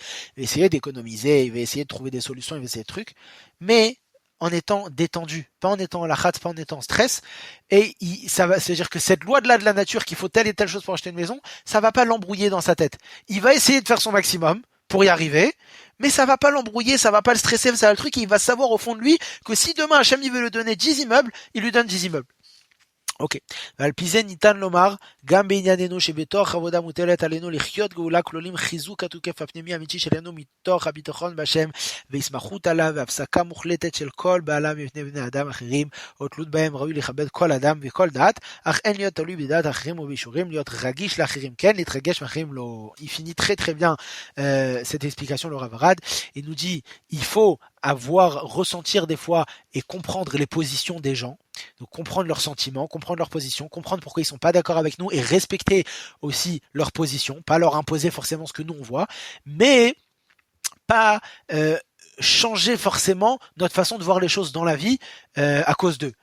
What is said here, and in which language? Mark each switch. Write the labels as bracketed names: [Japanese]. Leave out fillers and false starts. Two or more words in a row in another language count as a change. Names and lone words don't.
[French] Il va essayer d'économiser, il va essayer de trouver des solutions, il va essayer de trucs, mais en étant détendu, pas en étant à la rate, pas en étant en stress, et c'est-à-dire que cette loi de la nature qu'il faut telle et telle chose pour acheter une maison, ça va pas l'embrouiller dans sa tête. Il va essayer de faire son maximum pour y arriver, mais ça va pas l'embrouiller, ça va pas le stresser, ça va le truc, et il va savoir au fond de lui que si demain Hachem il veut lui donner 10 immeubles, il lui donne 10 immeubles. [Hebrew] אוקיי, ועל פי זה ניתן לומר, גם בענייננו שבתוך עבודה מוטלת עלינו לחיות גאולה כלולים חיזוק התוקף הפנימי האמיתי שלנו מתוך הביטחון בהשם, והסמכות עליו, והפסקה מוחלטת של כל בעלה מפני בני אדם אחרים, או תלות בהם ראוי לכבד כל אדם וכל דת, אך אין להיות תלוי בדעת האחרים ובאישורים, להיות רגיש לאחרים כן, להתרגש מאחרים לא. [French] Il finit très très bien cette explication, le Rav Arad. Il nous dit, il faut avoir, ressentir des fois et comprendre les positions des gens. Donc comprendre leurs sentiments, comprendre leurs positions, comprendre pourquoi ils sont pas d'accord avec nous et respecter aussi leur position, pas leur imposer forcément ce que nous on voit, mais pas changer forcément notre façon de voir les choses dans la vie à cause d'eux.